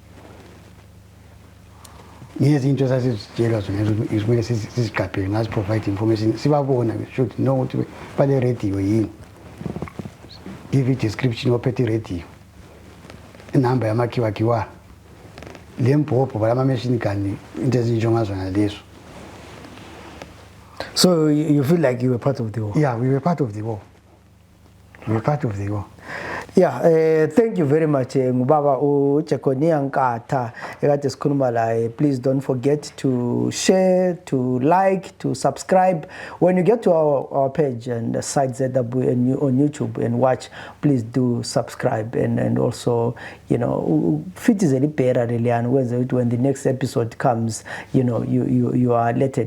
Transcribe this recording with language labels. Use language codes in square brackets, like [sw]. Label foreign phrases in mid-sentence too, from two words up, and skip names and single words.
[nd] Ngezinto sasizitshelwa zona kumele siziqaphele ngazi provide information sibabona [en] we should know [nd] ukuthi bale radio yini, [en] give it description [nd] ophethe radio, inamba yamakhiwa lembhobho balama [en] machine gun [nd] into ezinjengazona lezo. [en] So you feel like you were part of the war? Yeah, we were part of the war. Yeah, thank you very much [nd] ngubaba uJekonia Nkatha ekade sikhuluma la. [en] Please don't forget to share, to like, to subscribe. When you get to our page and the site ZW on YouTube and watch, please do subscribe and also, you know, fit is a better when the next episode comes, you know, you are alerted.